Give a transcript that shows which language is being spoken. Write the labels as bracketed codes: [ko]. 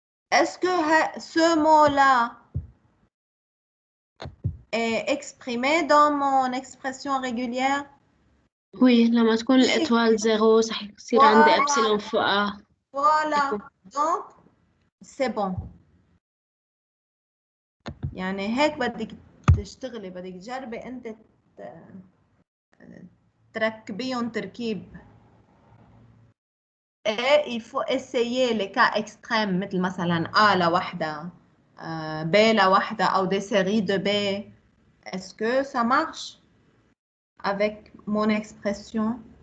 [fr] Est-ce que ce mot-là est exprimé dans mon expression régulière? [ar] Oui, لما تكون الإطوال 0 صح يصير عندي إبسلون فوق A. [fr] Voilà, donc c'est bon. [ar] يعني هيك بدك تشتغلي، بدك تجربي أنت تركبيهم تركيب. [fr] Et il faut essayer les cas extrêmes [ar] مثل مثلا A لوحدها B لوحدها [fr] ou des séries de B. Est-ce que ça marche avec mon expression?